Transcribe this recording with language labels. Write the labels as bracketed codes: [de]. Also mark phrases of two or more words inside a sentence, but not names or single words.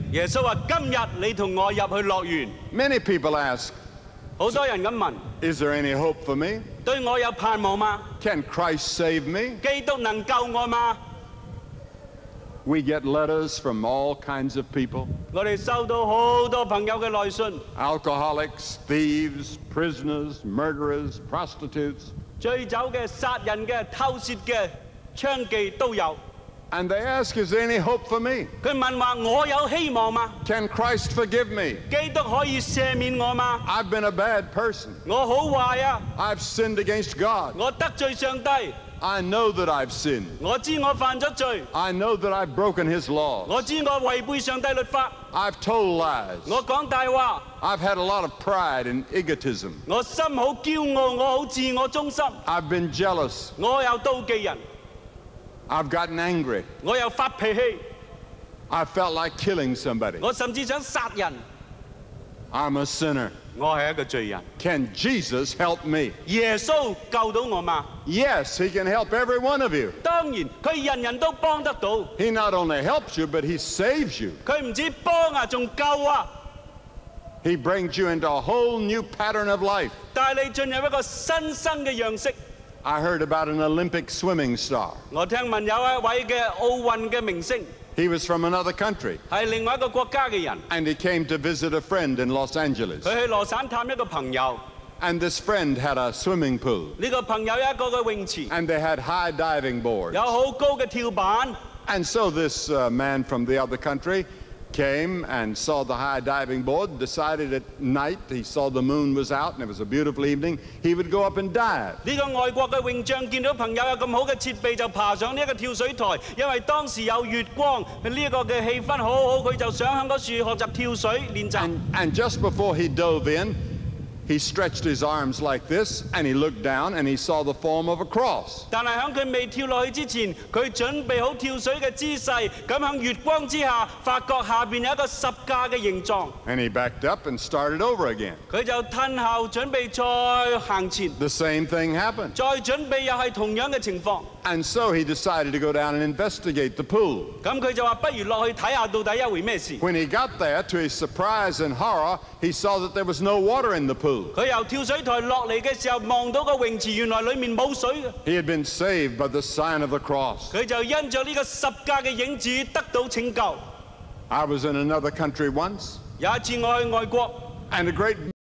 [yue] 耶穌話：今日你同我入去樂園。 [en] Many people ask, [yue] 好多人咁問： [en] Is there any hope for me? [yue] 對我有盼望嗎？ [en] Can Christ save me? [yue] 基督能救我嗎？ [en] We get letters from all kinds of people, [yue] 我哋收到好多朋友嘅來信， [en] alcoholics, thieves, prisoners, murderers, prostitutes. [yue] 醉酒嘅、殺人嘅、偷竊嘅、娼妓都有。 [en] And they ask, Is there any hope for me? [yue] 佢問話：我有希望嗎？ [en] Can Christ forgive me? [yue] 基督可以赦免我嗎？ [en] I've been a bad person. [yue] 我好壞啊！ [en] I've sinned against God. [yue] 我得罪上帝， [en] I know that I've sinned. [yue] 我知我犯咗罪， [en] I know that I've broken his laws. [yue] 我知我違背上帝律法， [en] I've told lies. [yue] 我講大話， [en] I've had a lot of pride and egotism. [yue] 我心好驕傲，我好自我中心， [en] I've been jealous. [yue] 我又妒忌人， [en] I've gotten angry. [yue] 我又發脾氣， [en] I felt like killing somebody. [yue] 我甚至想殺人。 [en] I'm a sinner. [yue] 我係一個罪人。 [en] Can Jesus help me? [yue] 耶穌救到我嗎？ [en] Yes, he can help every one of you. [yue] 當然，佢人人都幫得到。 [en] He not only helps you, but he saves you. [yue] 佢唔止幫啊，仲救啊！ [en] He brings you into a whole new pattern of life. [yue] 帶你進入一個新生嘅樣式。 [en] I heard about an Olympic swimming star. [yue] 我聽聞有一位嘅奧運嘅明星， [en] He was from another country, [yue] 係另外一個國家嘅人， [en] and he came to visit a friend in Los Angeles. [yue] 佢去羅省探一個朋友， [en] And this friend had a swimming pool, [yue] 呢個朋友有一個嘅泳池， [en] and they had high diving boards. [yue] 有好高嘅跳板。 [en] And so this man from the other country came and saw the high diving board, decided at night, he saw the moon was out and it was a beautiful evening, he would go up and dive. [yue] 呢個外國嘅泳將見到朋友有咁好嘅設備，就爬上呢一個跳水台，因為當時有月光，呢一個嘅氣氛好好，佢就想喺嗰處學習跳水練習。 [en] And just before he dove in, he stretched his arms like this, and he looked down and he saw the form of a cross. [yue] 但係喺佢未跳落去之前，佢準備好跳水嘅姿勢，咁喺月光之下，發覺下邊有一個十架嘅形狀。 [en] And he backed up and started over again. [yue] 佢就褪後準備再行前， [en] The same thing happened. [yue] 再準備又係同樣嘅情況。 [en] And so he decided to go down and investigate the pool. [yue] 咁佢就話：不如落去睇下到底一回咩事。 [en] When he got there, to his surprise and horror, he saw that there was no water in the pool. [yue] 佢由跳水台落嚟嘅時候，望到個泳池原來裡面冇水嘅。 [en] He had been saved by the sign of the cross. [yue] 佢就因着呢個十架嘅影子得到拯救。 [en] I was in another country once, [yue] 有一次我去外國， [en] and a great